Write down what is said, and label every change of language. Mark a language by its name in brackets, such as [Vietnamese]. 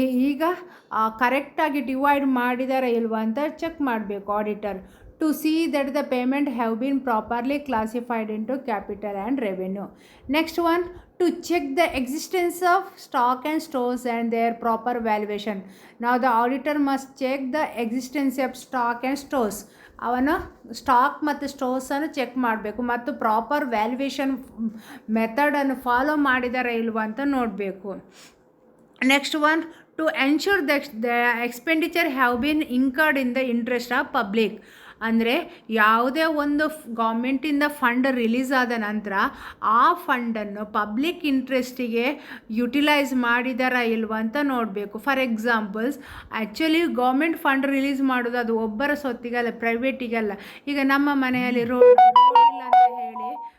[Kannada] ಈಗ ಕರೆಕ್ಟಾಗಿ ಡಿವೈಡ್ ಮಾಡಿದಾರ ಇಲ್ವಾ ಅಂತ ಚೆಕ್ ಮಾಡಬೇಕು auditor. [English] To see that the payment have been properly classified into capital and revenue. Next one, to check the existence of stock and stores and their proper valuation. Now the auditor must check the existence of stock and stores. [Kannada] ಅವನು stock ಮತ್ತು ಸ್ಟೋರ್ಸನ್ನು check ಮಾಡಬೇಕು ಮತ್ತು proper valuation ಮೆಥಡನ್ನು follow ಮಾಡಿದಾರ ಇಲ್ವಾ ಅಂತ ನೋಡಬೇಕು. [English] Next one, to ensure that the expenditure have been incurred in the interest of public. [Kannada] ಅಂದರೆ ಯಾವುದೇ ಒಂದು ಗೌರ್ಮೆಂಟಿಂದ ಫಂಡ್ ರಿಲೀಸ್ ಆದ ನಂತರ ಆ ಫಂಡನ್ನು ಪಬ್ಲಿಕ್ ಇಂಟ್ರೆಸ್ಟಿಗೆ ಯುಟಿಲೈಸ್ ಮಾಡಿದಾರ ಇಲ್ವ ಅಂತ ನೋಡಬೇಕು. For examples, actually government fund release ಮಾಡೋದು ಅದು ಒಬ್ಬರ ಸೊತ್ತಿಗಲ್ಲ, ಪ್ರೈವೇಟಿಗಲ್ಲ. ಈಗ ನಮ್ಮ ಮನೆಯಲ್ಲಿ ರೋಡ್ ಇಲ್ಲ ಅಂತ ಹೇಳಿ